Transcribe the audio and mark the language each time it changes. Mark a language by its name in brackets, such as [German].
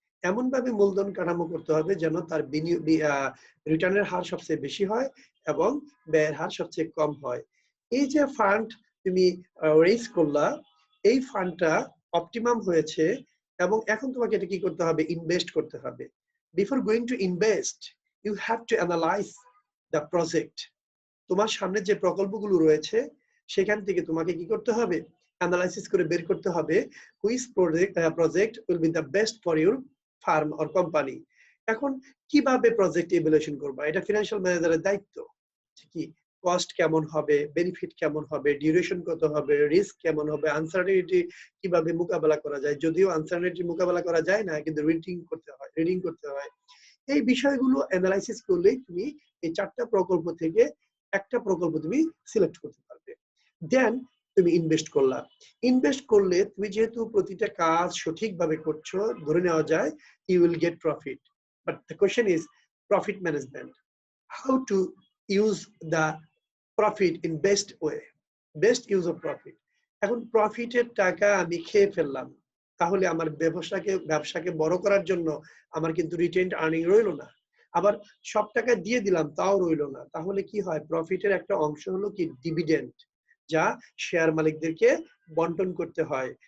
[Bangla] এমন ভাবে মূলধন কাঠামো করতে হবে যেন তার রিটার্নের হার সবচেয়ে বেশি হয় এবং ব্যয়ের হার সবচেয়ে কম হয়। এই যে ফান্ড তুমি রেজ করলা, এই ফান্ডটা অপটিমাম হয়েছে এবং এখন তোমাকে এটা কি করতে হবে? ইনভেস্ট করতে হবে। [English] Before going to invest, you have to analyze the project. [Bangla] তোমার সামনে যে প্রকল্পগুলো রয়েছে সেখান থেকে তোমাকে কি করতে হবে? অ্যানালাইসিস করে বের করতে হবে [English] which project will be the best for your firm or company. [Bangla] এখন কিভাবে প্রজেক্ট ইভ্যালুয়েশন করবা? এটা ফিনান্সিয়াল ম্যানেজারের দায়িত্ব। কি কস্ট কেমন হবে, বেনিফিট কেমন হবে, ডিউরেশন কত হবে, রিস্ক কেমন হবে, আনসার্টেনিটি কিভাবে মোকাবেলা করা যায়। যদিও আনসার্টেনিটি মোকাবেলা করা যায় না, কিন্তু রিডিং করতে হয়। এই বিষয়গুলো অ্যানালাইসিস করলেই তুমি এই 4টা প্রকল্প থেকে একটা প্রকল্প তুমি সিলেক্ট করতে পারবে। দেন তুমি ইনভেস্ট করলা। ইনভেস্ট করলে তুমি যেহেতু প্রতিটা কাজ সঠিকভাবে করছো, ধরে নেওয়া যায় [English] You will get profit. But the question is profit management. How to use the profit in best way, best use of profit. [Bangla] এখন প্রফিটের টাকা আমি খেয়ে ফেললাম, তাহলে আমার ব্যবসাকে বড় করার জন্য আমার কিন্তু রিটেইনড আর্নিং রইলো না। আবার সব টাকা দিয়ে দিলাম, তাও রইলো না। তাহলে কি হয়? প্রফিটের একটা অংশ হলো কি ডিভিডেন্ড, যা শেয়ার মালিকদেরকে বন্টন করতে হয়।